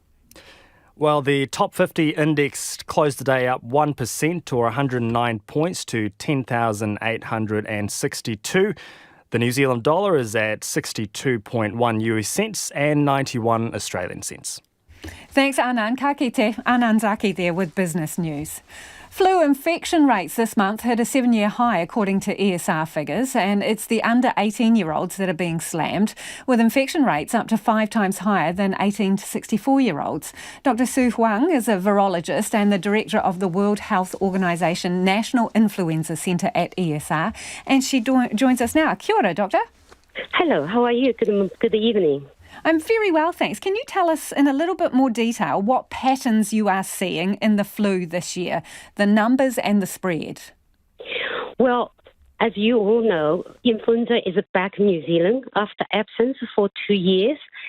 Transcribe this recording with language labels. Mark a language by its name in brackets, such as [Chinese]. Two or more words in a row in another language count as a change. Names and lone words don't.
[English] Well, the top 50 index closed the day up 1% or 109 points to 10,862. The New Zealand dollar is at 62.1 US cents and 91 Australian cents. Thanks, Anand. [Māori] Ka kite. [English] Anand Zaki there with business news. Flu infection rates this month hit a 7-year high according to ESR figures, and it's the under 18-year-olds that are being slammed, with infection rates up to 5 times higher than 18 to 64-year-olds. Dr. Sue Huang is a virologist and the director of the World Health Organization National Influenza Centre at ESR, and she joins us now. [Māori] Kia ora, [English] Doctor. Hello, how are you? Good evening. I'm very well, thanks. Can you tell us in a little bit more detail what patterns you are seeing in the flu this year, the numbers and the spread? Well, as you all know, influenza is back in New Zealand after absence for 2 years.